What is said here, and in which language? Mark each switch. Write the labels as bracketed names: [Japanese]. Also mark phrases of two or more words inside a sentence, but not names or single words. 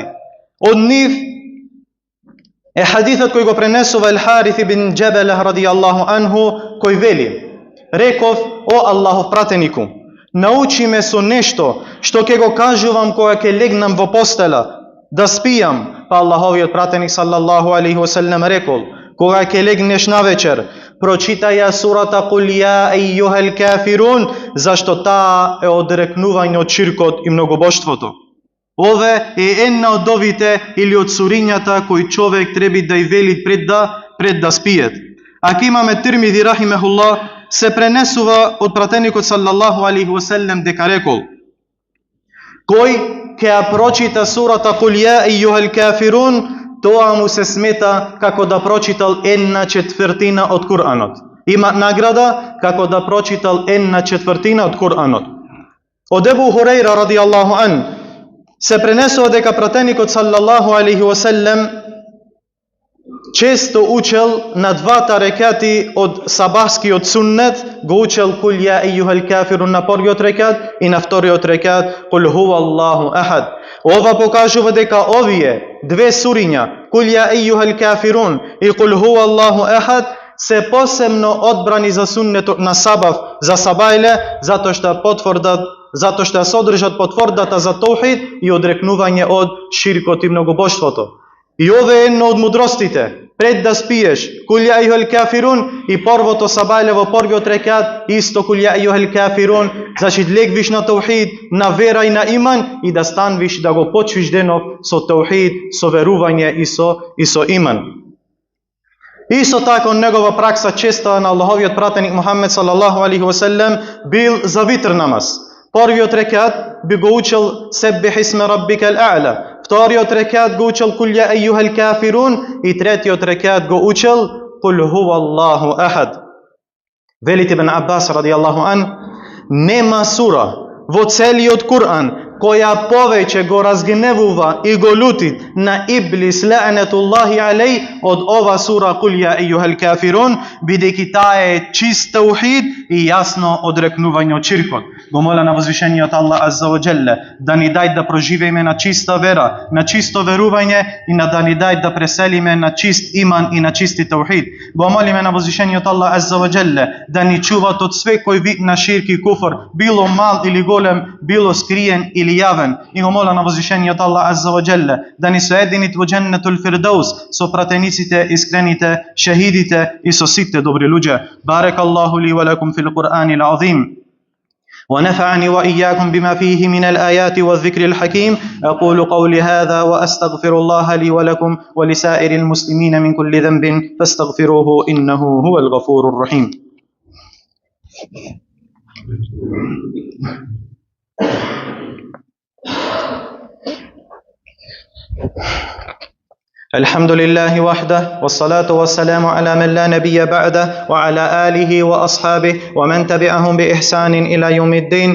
[Macedonian] Од нив е хадисот кој го пренесува Ал-Харис ибн Џабеле [Arabic] رضي الله عنه, [Macedonian] кој вели: реков: о Аллахов пратенику, научи ме со нешто што ќе го кажувам кога ќе легнам во постела да спијам. Па Аллаховиот пратеник [Arabic] صلى الله عليه وسلم [Macedonian] рекол: кога ќе легнеш навечер, прочитај ја сурата Кул ја ејюхел кафирун, зашто таа е одрекнување од ширкот и многобоштвото. Ове е една од довите или од сурињата кои човек треба да ја вели пред да спиет. Ако имаме Тирмизи рахимехуллах, се пренесува од пратеникот [Arabic] صلى الله عليه وسلم [Macedonian] дека рекол: кој ќе ја прочита сурата Кул ја ејюхел кафирун, тоа му се смета како да прочитал 1/4 од Куранот. Има награда како да прочитал 1/4 од Куранот. Од Ебу Хурейра [Arabic] رضي الله عن [Macedonian] се пренесува дека пратеникот [Arabic] صلى الله عليه وسلم [Macedonian] често учел на двата рекати од сабахскиот суннет, го учел Кул ја ејюхел кафирун на првиот рекат и на вториот рекат Кул хуа Аллаху ахад. Ова покажува дека овие две суриња, Кул ја ејюхел кафирун и Кул хуа Аллаху ахад, се посебно одбрани за суннетот на сабах, за сабајле, затоа што содржат потврдата за таухид и одрекнување од ширкот и многобоштвото. И ова е едно од мудростите. Пред да спиеш Кул ја ејюхел кафирун и првото сабајле во првиот рекат исто Кул ја ејюхел кафирун, значи легвиш на таухид, на вера и на иман и да станвиш да го почвиш денов со таухид, со верување и со иман. Исто така негова пракса честа на Аллаховиот пратеник Мухаммед [Arabic] صلى الله عليه وسلم [Macedonian] бил за витр намаз. Првиот рекат би го учел Себбих исме раббикал а'ла. Вториот рекат го учел Кул ја ејюхел кафирун и третиот рекат го учел Кул хуа Аллаху ахад. Велите Ибн Аббас [Arabic] رضي الله عن, [Macedonian] нема сура во целиот Куран која повеќе го разгневува и го лути на Иблис [Arabic] لعنة الله عليه [Macedonian] од ова сура Кул ја ејюхел кафирун, бидејќи таа е чист таухид и јасно одрекнување од ширкот. Го моля на возвишениот Аллах [Arabic] عز وجل [Macedonian] да ни дај да проживееме на чиста вера, на чисто верување и да ни дај да преселиме на чист иман и на чисти таухид. Го молиме на возвишениот Аллах [Arabic] عز وجل [Macedonian] да ни чуват од секој вид на ширк и куфр, било мал или голем, било скриен или јавен. И го моля на возвишениот Аллах [Arabic] عز وجل [Macedonian] да ни соединит во [Arabic] جنة الفردوس [Macedonian] со пратениците, искрените, шахидите и со сите добри луѓе. [Arabic] بارك الله لي ولكم في القرآن العظيم. ونفعني وإياكم بما فيه من الآيات والذكر الحكيم. أقول قولي هذا وأستغفر الله لي ولكم ولسائر المسلمين من كل ذنب فاستغفروه إنه هو الغفور الرحيم. الحمد لله وحده والصلاة والسلام على من لا نبي بعده وعلى آله وأصحابه ومن تبعهم بإحسان إلى يوم الدين.